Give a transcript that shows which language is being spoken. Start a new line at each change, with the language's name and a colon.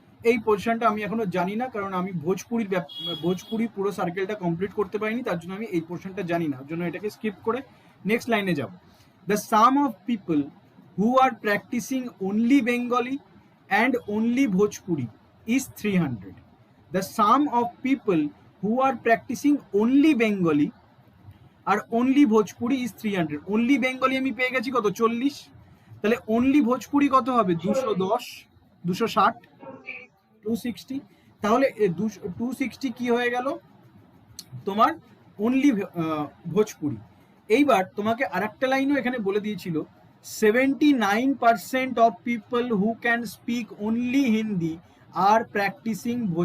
Bangla: এই পোর্শনটা আমি এখনো জানি না, কারণ আমি ভোজপুরি পুরো সার্কেলটা কমপ্লিট করতে পারিনি, তার জন্য আমি এই পোর্শনটা জানি না, ওর জন্য এটাকে স্কিপ করে নেক্সট লাইনে যাব।
English: The sum of people who are practicing only Bengali and only Bhojpuri is 300. The sum of people who are practicing only Bengali আর only Bhojpuri is 300.
Bangla: Only Bengali আমি পেয়ে গেছি কত 40, তাহলে অনলি ভোজপুরি কত হবে 210, 260, 260, তাহলে 260 কি হয়ে গেল তোমার অনলি ভোজপুরি। এইবার তোমাকে আরেকটা লাইনও এখানে বলে দিয়েছিল
English: 79% of people who can speak only Hindi are practising